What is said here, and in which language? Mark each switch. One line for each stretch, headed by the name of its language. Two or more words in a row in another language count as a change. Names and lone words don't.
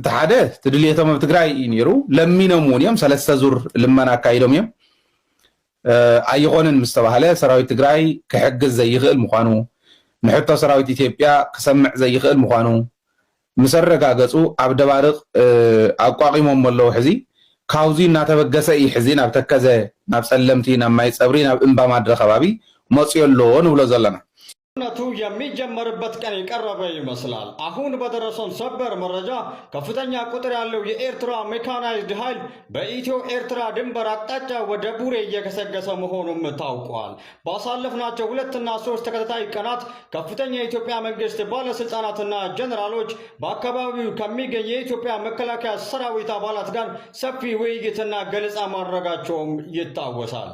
Tigrinya: ሓደ ትድልየቶም ኣብ ትግራይ እዩ ነይሩ ለሚኖም እውን እዮም 3 ዙር ልመና ኣካይዶም እዮም ኣይኾንን ምስ ተባሃለ ሰራዊት ትግራይ ክሕግዝ ዘይኽእል ምዃኑ ንሕቶ ሰራዊት ኢትዮጵያ ክሰምዕ ዘይኽእል ምዃኑ ምስ ኣረጋገፁ ኣብ ደባርቕ ኣቋቂሞም ኣለዉ ሕዚ ካብዚ እናተበገሰ እዩ ሕዚ ናብ ተከዘ ናብ ፀለምቲ ናብ ማይ ፀብሪ ናብ እምባ ማድረ ከባቢ መፅዮ ኣሎ ንብሎ ዘለና
Amharic: ጦርነቱ የሚጀመርበት ቀን የቀረበ ይመስላል። አሁን በደረሰን ሰበር መረጃ ከፍተኛ ቁጥር ያለው የኤርትራ ሜካናይዝድ ኃይል በኢትዮ ኤርትራ ድንበር አቅጣጫ ወደ ቡሬ እየገሰገሰ መሆኑም ታውቋል። ባሳለፍናቸው 2 እና 3 ተከታታይ ቀናት ከፍተኛ የኢትዮጵያ መንግስት ባለስልጣናትና ጀነራሎች በአካባቢው ከሚገኝ የኢትዮጵያ መከላከያ ሰራዊት አባላት ጋር ሰፊ ውይይትና ገለጻ ማድረጋቸውም ይታወሳል።